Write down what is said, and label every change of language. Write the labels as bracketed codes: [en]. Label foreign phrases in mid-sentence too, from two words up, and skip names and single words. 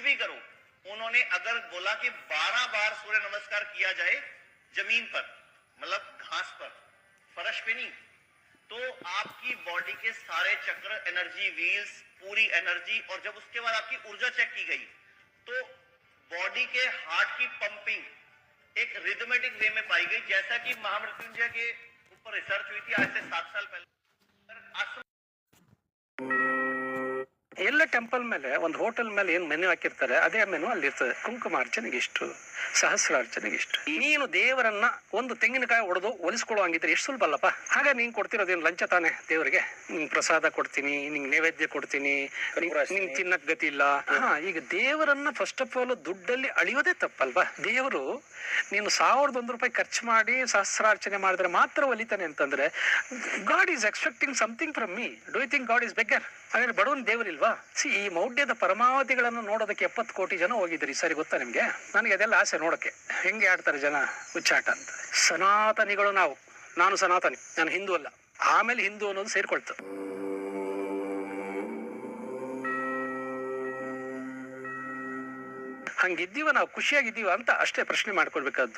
[hi] भी करो, उन्होंने अगर बोला कि 12 बार सूर्य नमस्कार किया जाए जमीन पर, मतलब घास पर, फर्श पे नहीं, तो आपकी बॉडी के सारे चक्र, [en] energy wheels, [hi] पूरी एनर्जी, और जब उसके बाद आपकी ऊर्जा चेक की गई तो बॉडी के हार्ट की पंपिंग एक [en] rhythmic way [hi] में पाई गई, जैसा कि महामृत्युंजय के ऊपर रिसर्च हुई थी आज से 7 साल पहले। [kn] ಎಲ್ಲ ಟೆಂಪಲ್ ಮೇಲೆ ಒಂದು ಹೋಟೆಲ್ ಮೇಲೆ ಏನು ಮೆನು ಹಾಕಿರ್ತಾರೆ ಅದೇ ಮೆನು ಅಲ್ಲಿ ಇರ್ತದೆ. ಕುಂಕುಮಾರ್ಚನೆಗೆ ಇಷ್ಟು, ಸಹಸ್ರಾರ್ಚನೆಗೆ ಇಷ್ಟು. ನೀನು ದೇವರನ್ನ ಒಂದು ತೆಂಗಿನಕಾಯಿ ಹೊಡೆದು ಒಲಿಸ್ಕೊಳ್ಳೋ ಹಂಗಿದ್ರೆ ಎಷ್ಟು ಸುಲಭ ಅಲ್ಲಪ್ಪ. ಆಗ ನೀನ್ ಕೊಡ್ತಿರೋದೇನು ಲಂಚ ತಾನೆ ದೇವರಿಗೆ? ನಿಂಗೆ ಪ್ರಸಾದ ಕೊಡ್ತೀನಿ, ನಿಂಗೆ ನೈವೇದ್ಯ ಕೊಡ್ತೀನಿ, ನಿಂಗೆ ತಿನ್ನಕ್ ಗತಿ ಇಲ್ಲ. ಈಗ ದೇವರನ್ನ [en] first of all [kn] ದುಡ್ಡಲ್ಲಿ ಅಳಿಯೋದೇ ತಪ್ಪಲ್ವಾ? ದೇವರು ನೀನು 1001 ರೂಪಾಯಿ ಖರ್ಚು ಮಾಡಿ ಸಹಸ್ರಾರ್ಚನೆ ಮಾಡಿದ್ರೆ ಮಾತ್ರ ಒಲಿತಾನೆ ಅಂತಂದ್ರೆ, [en] God is expecting something from me. do you think God is beggar? [kn] ಹಾಗಾದ್ರೆ ಬಡವನ್ ದೇವರಿಲ್ವಾ? ಈ ಮೌಢ್ಯದ ಪರಮಾವಧಿಗಳನ್ನು ನೋಡೋದಕ್ಕೆ 70 ಕೋಟಿ ಜನ ಹೋಗಿದ್ರಿ. ಸರಿ, ಗೊತ್ತಾ ನಿಮ್ಗೆ? ನನಗೆ ಅದೆಲ್ಲ ಆಸೆ ನೋಡಕ್ಕೆ, ಹೆಂಗೆ ಆಡ್ತಾರೆ ಜನ ಹುಚ್ಚಾಟ ಅಂತ. ಸನಾತನಿಗಳು ನಾವು. ನಾನು ಸನಾತನಿ, ನಾನು ಹಿಂದೂ ಅಲ್ಲ. ಆಮೇಲೆ ಹಿಂದೂ ಅನ್ನೋದು ಸೇರ್ಕೊಳ್ತು. ಹಂಗಿದ್ದೀವ ನಾವು, ಖುಷಿಯಾಗಿದ್ದೀವ ಅಂತ ಅಷ್ಟೇ ಪ್ರಶ್ನೆ ಮಾಡ್ಕೊಳ್ಬೇಕಾದ್ದು.